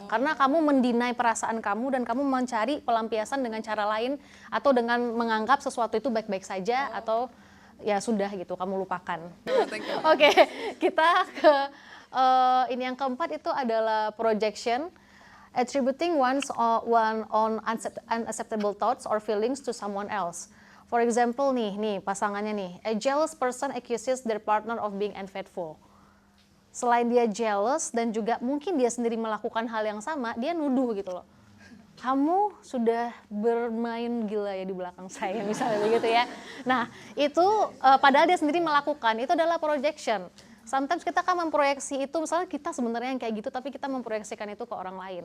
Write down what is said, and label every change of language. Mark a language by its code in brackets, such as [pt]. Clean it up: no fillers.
[id] Karena kamu mendinai perasaan kamu dan kamu mencari pelampiasan dengan cara lain. Atau dengan menganggap sesuatu itu baik-baik saja atau ya sudah gitu, kamu lupakan. Oke, kita ke ini yang keempat itu adalah projection. [en] Attributing one on unacceptable thoughts or feelings to someone else. For example [id] nih pasangannya nih, [en] a jealous person accuses their partner of being unfaithful. [id] Selain dia jealous dan juga mungkin dia sendiri melakukan hal yang sama, dia nuduh gitu loh. Kamu sudah bermain gila ya di belakang saya misalnya begitu ya. Nah itu padahal dia sendiri melakukan, itu adalah projection. Sometimes kita kan memproyeksi itu, misalnya kita sebenarnya yang kayak gitu tapi kita memproyeksikan itu ke orang lain.